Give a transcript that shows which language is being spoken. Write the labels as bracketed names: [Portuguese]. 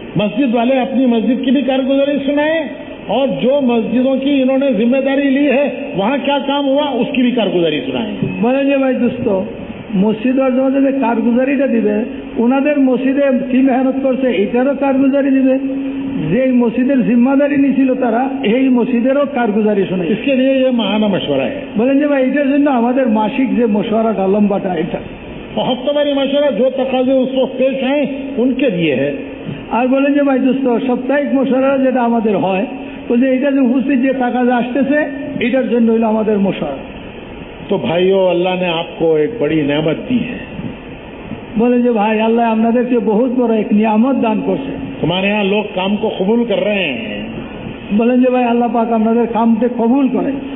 [Hindi] मस्जिद वाले अपनी मस्जिद की भी कारगुजारी सुनाए और जो मस्जिदों की इन्होंने जिम्मेदारी ली है वहाँ क्या काम हुआ उसकी भी कारगुजारी सुनाए। [Bangla] বলেন যে ভাই দোস্ত মসজিদের যে কারগুজারিটা দিবে ওনাদের মসজিদে কি মেহনত করছে এটারও কারগুজারি দিবে, যে মসজিদের জিম্মাদারি নিছিল তারা এই মসজিদেরও কারগুজারি শোনে। [Hindi] इसके लिए ये महाना मशवरा है। [Bangla] বলেন যে ভাই এটার জন্য আমাদের মাসিক যে মশওয়ারাটা লম্বাটা এটা [Hindi] और हफ्तावारी मशवरा जो तकाजे उस वक्त पेश आए उनके लिए है। [Bangla] আর বলেন যে ভাই দোস্ত সাপ্তাহিক মশওয়ারা যেটা আমাদের হয় বলছে এটা যে উপস্থিত যে তাকাজা আসতেছে এটার জন্য হইলো আমাদের মশওয়ারা। [Hindi] तो भाइयों, अल्लाह ने आपको एक बड़ी नेमत दी है। [Bangla] বলেন যে ভাই আল্লাহ আপনাদেরকে বহুত বড় এক নিয়ামত দান করছে। [Hindi] तुम्हारे यहाँ लोग काम को कबूल कर रहे हैं। [Bangla] বলেন যে ভাই আল্লাহ পাক আপনাদের কামকে কবুল করে।